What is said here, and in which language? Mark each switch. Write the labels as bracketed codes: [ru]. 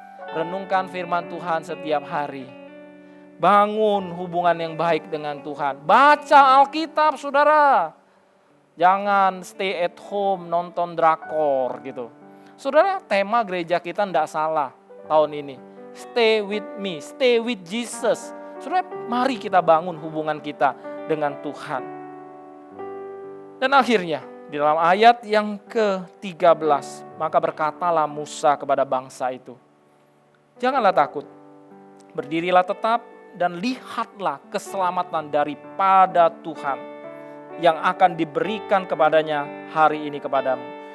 [id] Renungkan firman Tuhan setiap hari. Bangun hubungan yang baik dengan Tuhan. Baca Alkitab, saudara. Jangan [en] stay at home [id] nonton drakor gitu. Saudara, tema gereja kita tidak salah tahun ini. [en] Stay with me, stay with Jesus. [id] Saudara, mari kita bangun hubungan kita dengan Tuhan. Dan akhirnya, di dalam ayat yang ke-13, maka berkatalah Musa kepada bangsa itu, janganlah takut, berdirilah tetap dan lihatlah keselamatan daripada Tuhan yang akan diberikan kepadanya hari ini kepadamu.